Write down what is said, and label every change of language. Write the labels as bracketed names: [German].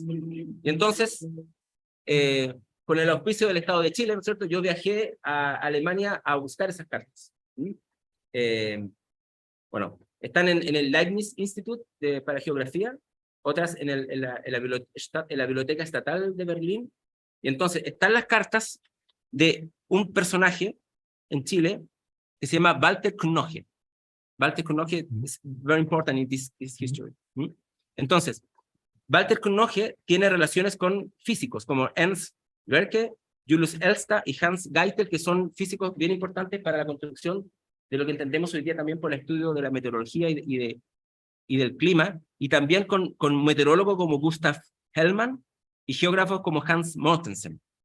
[Spanish] Y entonces, con el auspicio del Estado de Chile, ¿no es cierto?, yo viajé a Alemania a buscar esas cartas. Bueno, Están en el Leibniz Institute para geografía, otras en la Biblioteca Estatal de Berlín. Y entonces están las cartas de un personaje en Chile que se llama Walter Knoche. [English] Walter Knoche is very important in this history. [Spanish] Entonces, Walter Knoche tiene relaciones con físicos como Ernst Gerke, Julius Elster y Hans Geitel, que son físicos bien importantes para la construcción de lo que entendemos hoy día también por el estudio de la meteorología y del clima, y también con meteorólogos como Gustav Hellmann y geógrafos como Hans Mortensen.